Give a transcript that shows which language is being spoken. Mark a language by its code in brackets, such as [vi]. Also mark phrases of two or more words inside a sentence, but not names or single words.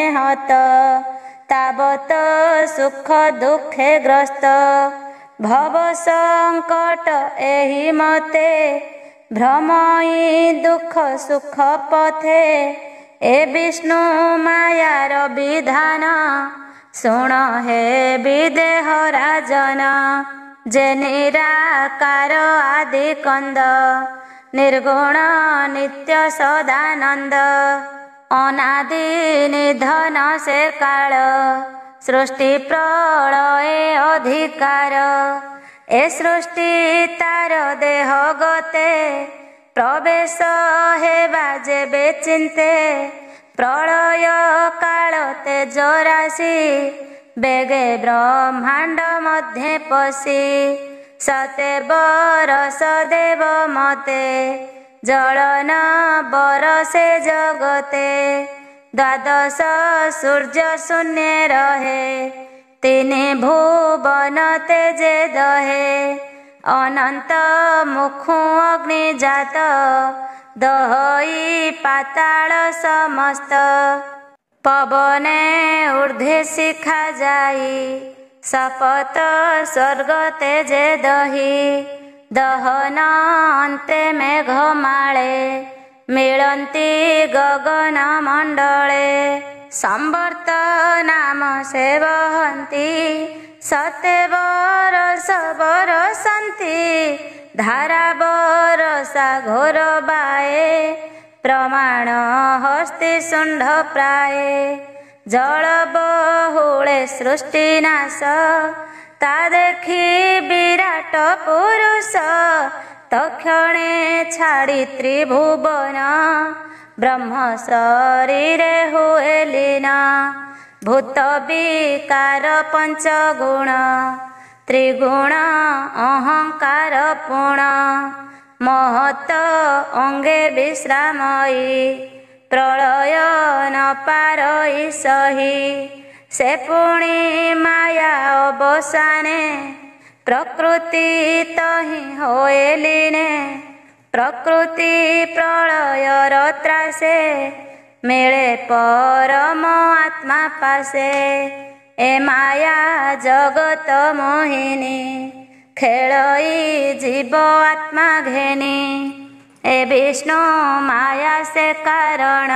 [or] ହତ ତାବତ ସୁଖ ଦୁଃଖେ ଗ୍ରସ୍ତ ଭବ ସଙ୍କଟ ଏହି ମତେ ଭ୍ରମଇ ଦୁଃଖ ସୁଖ ପଥେ ଏ ବିଷ୍ଣୁ ମାୟାର ବିଧାନ ଶୁଣ ହେ ବିଦେହ ରାଜନ ଯେ ନିରାକାର ଆଦି କନ୍ଦ ନିର୍ଗୁଣ ନିତ୍ୟ ସଦାନନ୍ଦ ଅନାଦି ନିଧନ ସେ କାଳ ସୃଷ୍ଟି ପ୍ରଳୟ ଅଧିକାର ଏ ସୃଷ୍ଟି ତାର ଦେହ ଗତେ ପ୍ରବେଶ ହେବା ଯେବେ ଚିନ୍ତେ ପ୍ରଳୟ କାଳ ତେଜ ରାଶି ବେଗେ ବ୍ରହ୍ମାଣ୍ଡ ମଧ୍ୟେ ପଶି ସତେ ବରଷ ଦେବ ମତେ ଜଳନ ବରଷେ ଜଗତେ ଦ୍ୱାଦଶ ସୂର୍ଯ୍ୟ ଶୂନ୍ୟ ରହେ ତିନି ଭୁବନ ତେଜେ ଦହେ ଅନନ୍ତ ମୁଖୁ ଅଗ୍ନି ଜାତ ଦହଇ ପାତାଳ ସମସ୍ତ ପବନେ ଊର୍ଦ୍ଧ୍ୱେ ଶିଖା ଯାଇ ସପତ ସ୍ୱର୍ଗ ତେଜେ ଦହି ଦହନ ଅନ୍ତେ ମେଘ ମାଳେ ମିଳନ୍ତି ଗଗନ ମଣ୍ଡଳେ ସମ୍ବର୍ତ୍ତ ନାମ ସେବହନ୍ତି ସତେ ବରଷ ବରଷନ୍ତି ଧାରା ବରଷା ଘୋର ବାଏ ପ୍ରମାଣ ହସ୍ତି ଶୁଣ୍ଡ ପ୍ରାୟ ଜଳ ବହୁଳେ ସୃଷ୍ଟିନାଶ ତା ଦେଖି ବିରାଟ ପୁରୁଷ ତକ୍ଷଣେ ଛାଡ଼ି ତ୍ରିଭୁବନ ବ୍ରହ୍ମ ଶରୀରେ ହୁଏ ଲୀନ ଭୂତ ବିକାର ପଞ୍ଚଗୁଣ ତ୍ରିଗୁଣ ଅହଙ୍କାର ପୂର୍ଣ୍ଣ ମହତ ଅଙ୍ଗେ ବିଶ୍ରାମୟୀ ପ୍ରଳୟ ନ ପାରଇ ସହି ସେ ପୁଣି ମାୟା ଅବସାନେ ପ୍ରକୃତି ତହିଁ ହୋଏ ଲୀନେ ପ୍ରକୃତି ପ୍ରଳୟର ତ୍ରାସେ ମିଳେ ପରମ ଆତ୍ମା ପାଶେ ଏ ମାୟା ଜଗତ ମୋହିନୀ ଖେଳଇ ଜୀବ ଆତ୍ମା ଘେନି ଏ ବିଷ୍ଣୁ ମାୟା ସେ କାରଣ